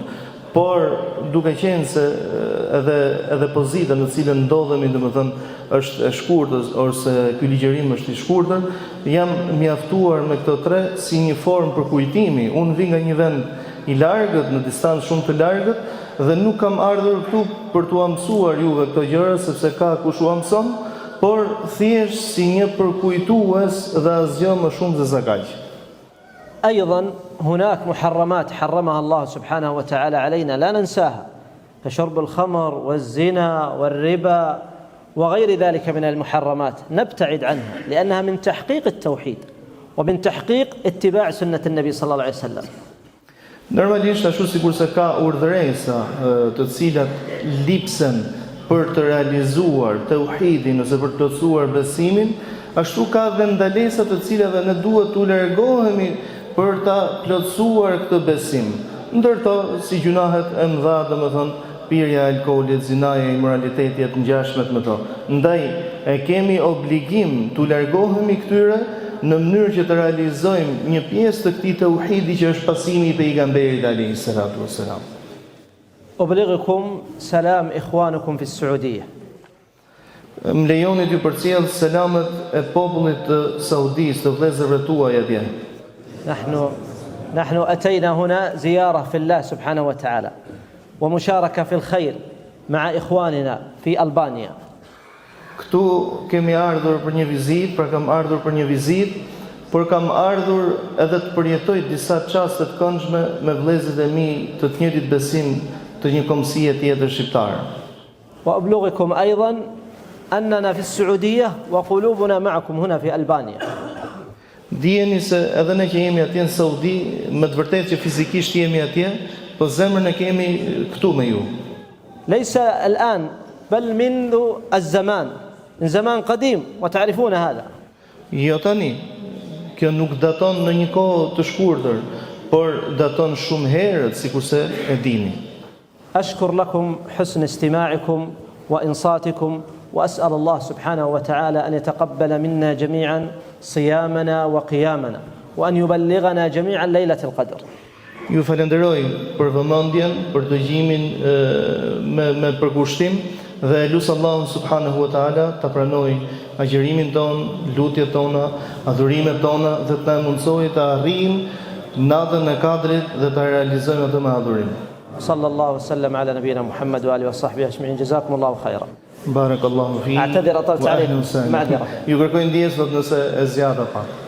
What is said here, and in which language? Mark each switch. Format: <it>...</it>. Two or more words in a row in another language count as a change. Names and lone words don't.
<sq>Por duke qenë se edhe pozita në cilën ndodhemi, domethënë është e shkurtër ose ky ligjërim është i shkurtër, jam mjaftuar me këto 3 si një formë për kujtimi. Unë vi nga një vend i largët, në distancë shumë të largët, dhe nuk kam ardhur këtu për t'u mësuar juve këto gjëra, sepse ka kush u mëson, por thjesht si një përkujtues dhe asgjë më shumë se sa kaq.</sq> <ar>أيضا هناك محرمات حرمها الله سبحانه وتعالى علينا لا ننساها، كشرب الخمر والزنا والربا وغير ذلك من المحرمات، نبتعد عنها لأنها من تحقيق التوحيد ومن تحقيق اتباع سنة النبي صلى الله عليه وسلم.</ar> <sq>Normalisht ashtu sikur se ka urdhëresa të cilat lipsen për të realizuar tauhidin ose për të plotësuar besimin, ashtu ka dhe ndalesa të cilave ne duhet t'u largohemi për ta plotësuar këtë besim. Ndërto si gjunahet e mëdha, domethënë pirja e alkoolit, zinaja, imoraliteti e të ngjashmet me to. Ndaj e kemi obligim t'u largohemi këtyre në mënyrë që të realizojmë një pjesë të këtij tauhidi që është pasimi i pejgamberit</sq> <ar>عليه الصلاة والسلام. أبلغكم سلام إخوانكم في السعودية.</ar> <sq>Më lejoni t'ju përcjell selamet e popullit të Saudisë, të vëllezërve tuaj atje.</sq> <ar>نحن أتينا هنا زيارة في الله سبحانه وتعالى ومشاركة في الخير مع إخواننا في ألبانيا.</ar> <sq>Këtu kemi ardhur për një vizitë, pra kam ardhur për një vizitë, por kam ardhur edhe të përjetoj disa çaste të këndshme me vëllezërit e mi të njëjtit besim të një kombësie tjetër shqiptare.</sq> <ar>وأبلغكم أيضا أننا في السعودية وقلوبنا معكم هنا في ألبانيا.</ar> <sq>Dijeni se edhe ne që jemi atje në Saudi, me të vërtetë që fizikisht jemi atje, po zemrën e kemi këtu me ju.</sq> <ar>ليس الآن بل منذ الزمان، من زمان قديم وتعرفون هذا.</ar> <sq>Jo tani, kjo nuk daton në një kohë të shkurtër, por daton shumë herët, sikurse e dini.</sq> <ar>أشكر لكم حسن استماعكم وإنصاتكم، وأسأل الله سبحانه وتعالى أن يتقبل منا جميعا صيامنا وقيامنا وأن يبلغنا جميعا ليلة القدر.</ar> <sq>Ju falenderoj për vëmendjen, për dëgjimin me përkushtim dhe lut Allahun</sq> <ar>سبحانه وتعالى</ar> <sq>ta pranoj agjërimin ton, lutjet tona, adhurimet tona dhe të na mundsojë të arrijmë natën e Kadrit dhe ta realizojmë atë me adhurim.</sq> <ar>صلى الله وسلم على نبينا محمد وآله وصحبه أجمعين. جزاكم الله خيرا. بارك الله في. أعتذر أطلت عليكم، معذرة.</ar> <sq>Ju kërkoj ndjesë nëse e zgjata pak.</sq>